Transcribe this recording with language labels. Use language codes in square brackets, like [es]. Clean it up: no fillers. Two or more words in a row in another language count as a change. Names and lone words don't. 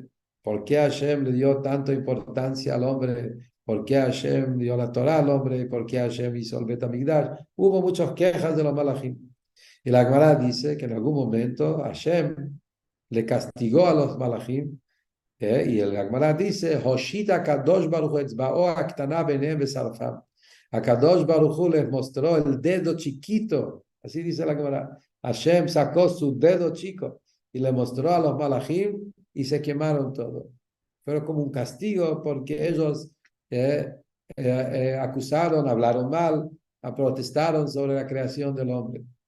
[es] ¿Por qué Hashem le dio tanta importancia al hombre? ¿Por qué Hashem dio la Torah al hombre? ¿Por qué Hashem hizo el Bet HaMikdash? Hubo muchas quejas de los malachim. Y la Gemara dice que en algún momento Hashem le castigó a los malachim. Y el Gemara dice, [he] הושיט קדוש ברוך הוא אצבעו הקטנה ביניהם ושרפם. [es] A [he] קדוש ברוך הוא [es] les mostró el dedo chiquito. Así dice la Gemara. Hashem sacó su dedo chico y le mostró a los malachim y se quemaron todo. Pero como un castigo porque ellos acusaron, hablaron mal, protestaron sobre la creación del hombre.